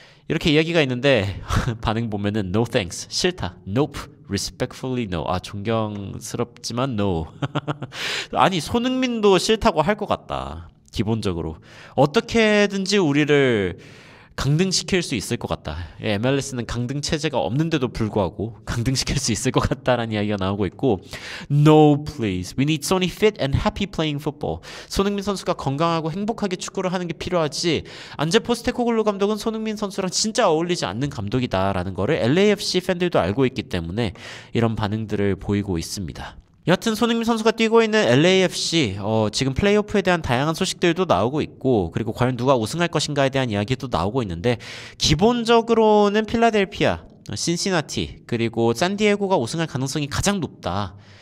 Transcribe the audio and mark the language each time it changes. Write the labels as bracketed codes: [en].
[ko] 이렇게 이야기가 있는데 반응 보면은 [en] no thanks [ko] 싫다 [en] nope respectfully no [ko] 존경스럽지만 no 아니 손흥민도 싫다고 할 것 같다. 기본적으로 어떻게든지 우리를 강등시킬 수 있을 것 같다. MLS는 강등 체제가 없는데도 불구하고 강등시킬 수 있을 것 같다라는 이야기가 나오고 있고 [en] No please. We need Sonny fit and happy playing football. [ko] 손흥민 선수가 건강하고 행복하게 축구를 하는 게 필요하지 안제 포스테코글루 감독은 손흥민 선수랑 진짜 어울리지 않는 감독이다라는 거를 LAFC 팬들도 알고 있기 때문에 이런 반응들을 보이고 있습니다. 여하튼 손흥민 선수가 뛰고 있는 LAFC 지금 플레이오프에 대한 다양한 소식들도 나오고 있고 그리고 과연 누가 우승할 것인가에 대한 이야기도 나오고 있는데 기본적으로는 필라델피아, 신시나티 그리고 샌디에고가 우승할 가능성이 가장 높다.